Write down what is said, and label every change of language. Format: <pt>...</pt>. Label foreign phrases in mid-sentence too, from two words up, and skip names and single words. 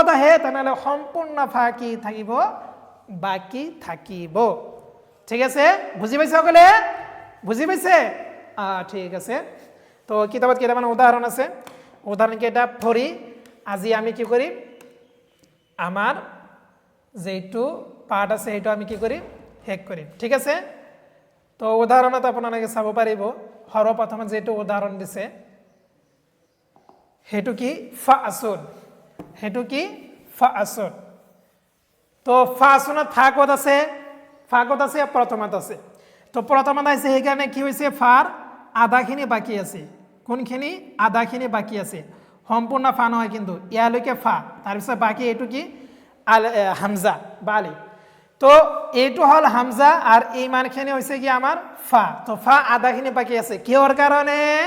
<as>আহে তেনেহ'লে সম্পূৰ্ণ ফা কি থাকিব বাকী থাকিব ঠিক আছে বুজি পাইছে সকলে বুজি পাইছে ঠিক আছে তো কিতাপত কেইটামান উদাহৰণ আছে উদাহৰণকেইটা পঢ়ি আজি আমি কি কৰিম আমাৰ যিটো পাঠ আছে সেইটো আমি কি কৰিম শেষ কৰিম ঠিক আছে তো উদাহৰণত আপোনালোকে চাব পাৰিব সৰ্বপ্ৰথমে যিটো উদাহৰণ দিছে সেইটো কি ফা আসুন সেইটো কি ফা আসুন তো ফা আসুনত ফা ক'ত আছে প্ৰথমত আছে তো প্ৰথমত আছে সেইকাৰণে কি হৈছে ফাৰ আধাখিনি বাকী আছে কোনখিনি আধাখিনি বাকী আছে সম্পূৰ্ণ ফা নহয় কিন্তু ইয়ালৈকে ফা তাৰপিছত বাকী এইটো কি হামজা বালি তো এইটো হ'ল হামজা আৰু এই মানখিনি হৈছে কি আমাৰ ফা তো ফা আধাখিনি বাকী আছে কিহৰ কাৰণে</as>